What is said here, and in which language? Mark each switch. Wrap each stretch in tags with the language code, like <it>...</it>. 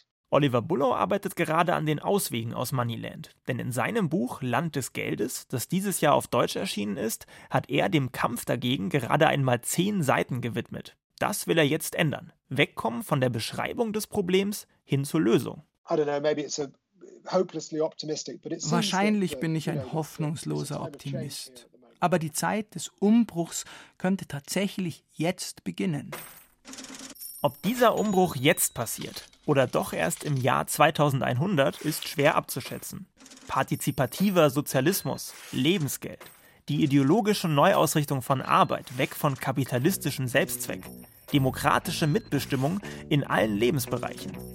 <de>Oliver Bullough arbeitet gerade an den Auswegen aus Moneyland. Denn in seinem Buch Land des Geldes, das dieses Jahr auf Deutsch erschienen ist, hat er dem Kampf dagegen gerade einmal 10 Seiten gewidmet. Das will er jetzt ändern. Wegkommen von der Beschreibung des Problems hin zur Lösung.</de> <en>I don't know, maybe it's a hopelessly optimistic, but it seems</en> <de>wahrscheinlich bin ich ein hoffnungsloser Optimist. Aber die Zeit des Umbruchs könnte tatsächlich jetzt beginnen. Ob dieser Umbruch jetzt passiert oder doch erst im Jahr 2100, ist schwer abzuschätzen. Partizipativer Sozialismus, Lebensgeld, die ideologische Neuausrichtung von Arbeit weg von kapitalistischem Selbstzweck, demokratische Mitbestimmung in allen Lebensbereichen.</de>